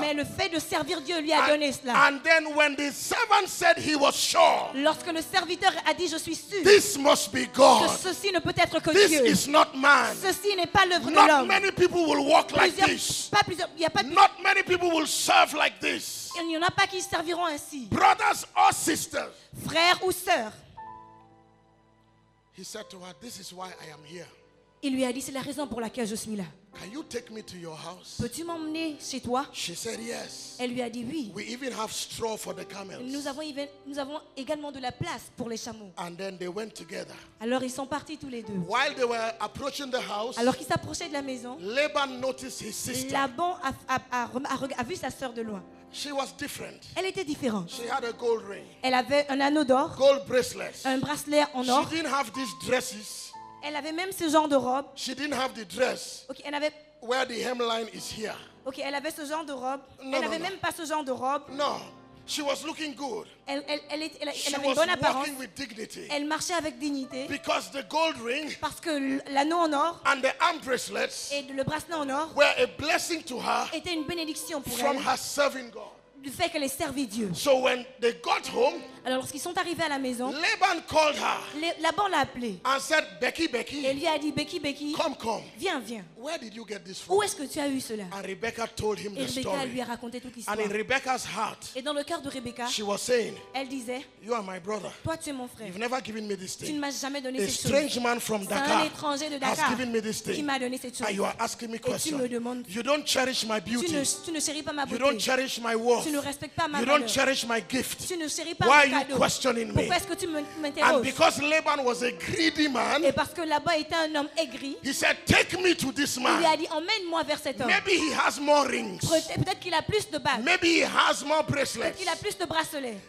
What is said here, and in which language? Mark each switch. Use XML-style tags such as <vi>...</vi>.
<fr>Mais le fait de servir Dieu lui a donné cela.</fr> <en>And then when the servant said he was sure,</en> <fr>Lorsque le serviteur a dit, je suis sûr</fr> <en>this must be</en> <fr>que</fr> <en>God.</en> <fr>ceci ne peut être que</fr> <en>This</en> <fr>Dieu.</fr> <en>is not man.</en> <fr>Ceci n'est pas l'œuvre de</fr> <en>Not</en> <fr>l'homme.</fr> <en>many people will walk like this.</en> <fr>Il y a pas de-</fr> <en>Not many people will serve like this.</en> <fr>il n'y en a pas qui serviront ainsi.</fr> <en>Brothers or sisters.</en> <fr>Frères ou sœurs.</fr> <en>He said to her, this is why I am here.</en> <fr>Il lui a dit, c'est la raison pour laquelle je suis là.</fr> <en>Can you take me to your house?</en> <fr>Peux-tu m'emmener chez toi?</fr> <en>She said yes.</en> <fr>Elle lui a dit oui.</fr> <en>We even have straw for the camels.</en> <fr>Nous avons également de la place pour les chameaux.</fr> <en>And then they went together.</en> <fr>Alors ils sont partis tous les deux.</fr> <en>While they were approaching the house,</en> <fr>Alors qu'ils s'approchaient de la maison,</fr> <en>Laban noticed his sister.</en> <fr>Laban a vu sa sœur de loin.</fr> <en>She was different.</en> <fr>Elle était différente.</fr> <en>She had a gold ring,</en> <fr>Elle avait un anneau d'or,</fr> <en>gold bracelets.</en> <fr>un bracelet en</fr> <en>She</en> <fr>or.</fr> <en>didn't have these dresses.</en> <fr>Elle avait même ce genre de robe.</fr> <en>She didn't have the dress</en> <fr>Ok, elle avait,</fr> <en>where the hemline is here.</en> <fr>ok, elle avait ce genre de robe. Non, Elle non, n'avait non. même pas ce genre de robe.</fr> <en>No, she was looking good.</en> <fr>Elle</fr> <en>She</en> <fr>avait une</fr> <en>was</en> <fr>bonne apparence.</fr> <en>walking with dignity.</en> <fr>Elle marchait avec dignité.</fr> <en>Because the gold ring</en> <fr>Parce que l'anneau en or</fr> <en>and the arm bracelets</en> <fr>et le bracelet en or</fr> <en>were a blessing to her</en> <fr>était une bénédiction pour</fr> <en>from</en> <fr>elle</fr> <en>her serving God.</en> <fr>du fait qu'elle ait servi Dieu.</fr> <en>So when they got home,</en> <fr>Alors lorsqu'ils sont arrivés à la maison,</fr> <en>Laban called her</en> <fr>Laban l'a appelé</fr> <en>and said, Becky,</en> <fr>et Becky, lui a dit, Becky, Becky,</fr> <en>come.</en> <fr>viens, viens.</fr> <en>Where did you get this from?</en> <fr>Où est-ce que tu as eu cela?</fr> <en>And Rebecca told him</en> <fr>Et</fr> <en>the</en> <fr>Rebecca lui</fr> <en>story.</en> <fr>a raconté toute</fr> <en>And</en> <fr>l'histoire.</fr> <en>in Rebecca's heart,</en> <fr>Et dans le cœur de Rebecca,</fr> <en>she was saying,</en> <fr>elle disait,</fr> <en>you are my brother.</en> <fr>toi tu es mon frère.</fr> <en>You've never given me this</en> <fr>Tu ne</fr> <en>thing.</en> <fr>m'as jamais donné</fr> <en>A</en> <fr>cette chose.</fr> <en>strange man from</en> <fr>C'est un</fr> <en>Dakar</en> <fr>étranger de</fr> <en>has</en> <fr>Dakar</fr> <en>given me this</en> <fr>qui</fr> <en>thing.</en> <fr>m'a donné cette chose.</fr> <en>And you are asking me</en> <fr>Et tu me</fr> <en>questions.</en> <fr>demandes,</fr> <en>You don't cherish my</en> <fr>tu</fr> <en>beauty.</en> <fr>ne chéris pas ma</fr> <en>You</en> <fr>beauté.</fr> <en>don't cherish my worth.</en> <fr>Tu ne respectes pas ma</fr> <en>You don't</en> <fr>valeur.</fr> <en>cherish my gift.</en> <fr>Tu ne chéris pas</fr> <en>Why are</en> <fr>mon</fr> <en>you</en> <fr>cadeau.</fr> <en>questioning me?</en> <fr>Pourquoi est-ce que tu</fr> <en>And</en> <fr>m'interroges?</fr> <en>because Laban was a greedy man,</en> <fr>Et parce que là-bas était un homme aigri,</fr> <en>he said, take me to this</en> <fr>il lui a</fr> <en>man.</en> <fr>dit, emmène-moi vers cet homme.</fr> <en>Maybe he has more rings.</en> <fr>Peut-être qu'il a plus de bagues.</fr> <en>Maybe he has more</en> <fr>Peut-être</fr> <en>bracelets.</en> <fr>qu'il a plus de bracelets.</fr>